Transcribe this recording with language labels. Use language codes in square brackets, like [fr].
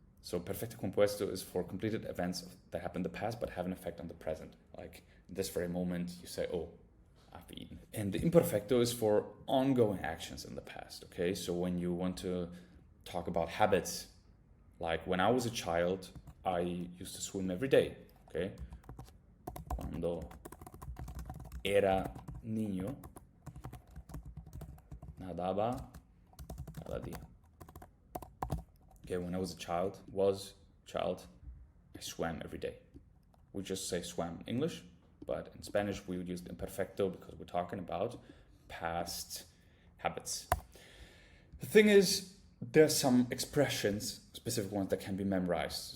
[en] So perfecto compuesto is for completed events that happened in the past but have an effect on the present. Like in this very moment, you say, oh, I've eaten. And the imperfecto is for ongoing actions in the past, okay? So when you want to talk about habits, like when I was a child, I used to swim every day, okay? [es] Cuando era niño, nadaba cada día. [en] Okay, when I was a child, I swam every day. We just say swam in English, but in Spanish we would use the imperfecto because we're talking about past habits. The thing is, there's some expressions, specific ones that can be memorized.